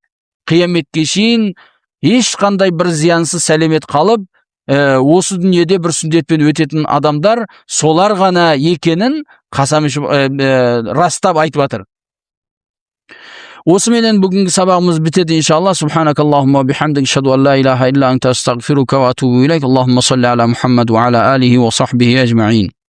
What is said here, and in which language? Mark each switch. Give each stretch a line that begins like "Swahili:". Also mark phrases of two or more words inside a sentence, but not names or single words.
Kazakh: Қияметке шейін ешқандай бір зиянсыз сәлемет қалып, осы дүниеде бір сүндетпен өтетін адамдар солар ғана екенін растап айтып жатыр. Осыменен бүгінгі сабағымыз бітеді иншалла.
Arabic: سبحانك اللهم بحمدك أشهد أن لا إله إلا أنت أستغفرك وأتوب إليك. اللهم صل على محمد وعلى آله وصحبه أجمعين.